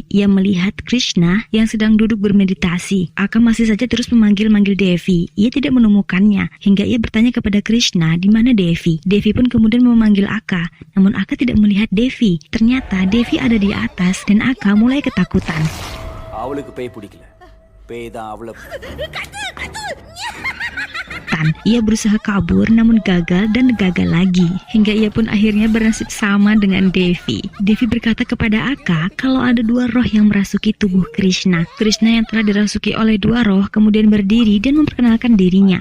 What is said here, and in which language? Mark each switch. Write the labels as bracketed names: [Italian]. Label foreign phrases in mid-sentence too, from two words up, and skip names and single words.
[Indonesian] Ia melihat Krishna yang sedang duduk bermeditasi. Aka masih saja terus memanggil-manggil Devi. Ia tidak menemukannya hingga ia bertanya kepada Krishna di mana Devi. Devi pun kemudian memanggil Aka, namun Aka tidak melihat Devi. Ternyata Devi ada di atas dan Aka mulai ketakutan. [Tamil] அவளுக்கு பேய் பிடிக்கல பேய் தான் அவளை [Indonesian] Ia berusaha kabur namun gagal dan gagal lagi. Hingga ia pun akhirnya bernasib sama dengan Devi. Devi berkata kepada Aka kalau ada dua roh yang merasuki tubuh Krishna. Krishna yang telah dirasuki oleh dua roh kemudian berdiri dan memperkenalkan dirinya.